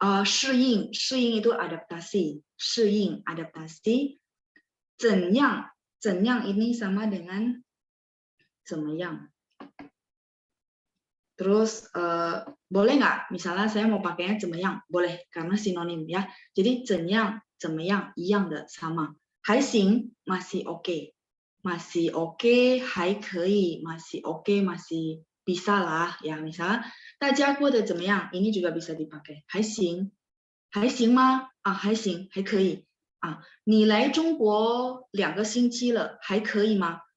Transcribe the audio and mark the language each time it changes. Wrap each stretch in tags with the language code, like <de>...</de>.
<id>适应itu adaptasi. 适应 adaptasi. 怎样ini sama dengan 怎么样. Terus boleh nggak? Misalnya saya mau pakainya 怎么样? Boleh, karena sinonim ya. Jadi 怎样一样的 sama. 还行 masih oke. Masih oke, 还可以 masih oke, masih bisa lah ya.</id> <zh>Misalnya 大家过得怎么样?</zh> <id>Ini juga bisa dipakai.</id> <zh>还行吗？还行，还可以。你来中国2个星期了，还可以吗？</zh>